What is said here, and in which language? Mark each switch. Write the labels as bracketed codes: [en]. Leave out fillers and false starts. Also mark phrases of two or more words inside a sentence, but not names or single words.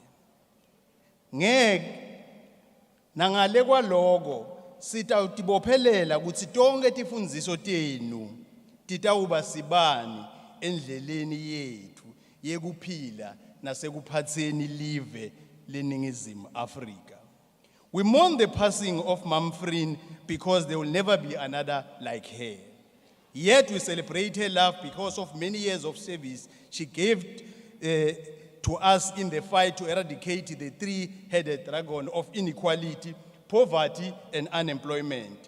[ss] Ngeke nangale kwaloko sitawutibophelela ukuthi tonke tifundziso tenu titawuba sibani endleleni yethu yekuphila nasekuphatseni live leningizimu Afrika. [en] We mourn the passing of Mam Frene because there will never be another like her. Yet we celebrate her life because of many years of service she gave to us in the fight to eradicate the three-headed dragon of inequality, poverty, and unemployment.